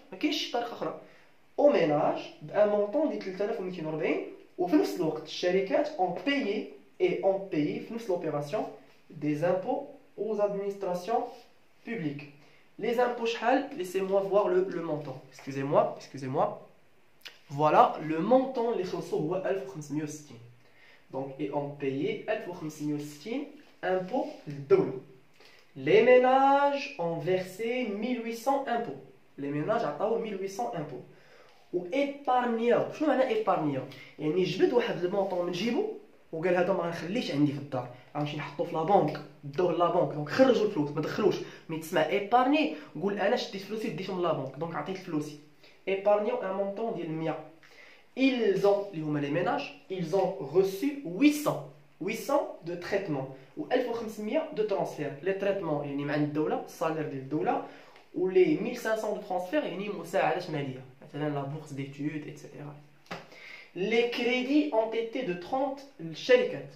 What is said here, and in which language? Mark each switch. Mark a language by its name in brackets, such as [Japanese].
[Arabic] ما كاينش طريقه اخرى. au ménage بان مونطون ديال 3240 وفي نفس الوقت الشركات [French] ont payé [Arabic] في نفس [French] l'opération des impôts aux administrations publiques. Les impôts شحال؟ Laissez-moi voir le montant. Excusez-moi. Voilà le montant [Arabic] اللي خلصوه هو 1560. [French] Donc et ont payé 1560 impôts للدولة. Les ménages ont versé 1800 impôts. Les ménages عطاو 1800 impôts. و épargnant. [Arabic] شنو معنى épargnant؟ يعني جبد واحد المونطون من جيبو وقال هذا ما نخليش عندي في الدار، غنمشي نحطو في لابونك، داوه لابونك، دونك خرجوا الفلوس ما دخلوش. ملي تسمع ايبارني قول انا شديت فلوسي ديتهم لابونك، دونك عطيت فلوسي. ايبارنيو ان مونطون ديال 100. [French] ils ont [Arabic] اللي هما لي ميناج [French] ils ont reçu 800 de traitement و 1500 de transfert. [Arabic] لي تريتمون يعني مع الدوله الصالير ديال الدوله و لي 1500 de transfert يعني مساعدات ماليه مثلا لا بورس ديتود ايتترا. [French] Les crédits ont été de 30 للشركات.